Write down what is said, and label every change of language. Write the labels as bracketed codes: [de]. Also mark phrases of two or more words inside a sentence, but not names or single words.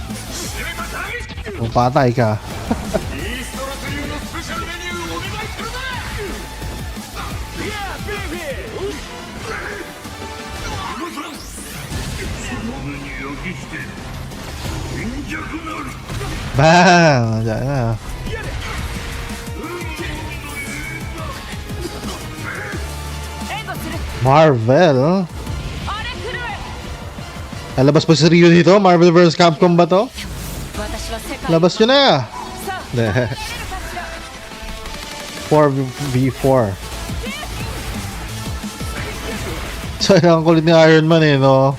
[tl] Patay ka. Bang! Diyan na. Marvel? Lalabas pa si Ryu dito? Marvel vs. Capcom ba to? Labas nyo na! 4v4. So, ang kulit ni Iron Man eh, no?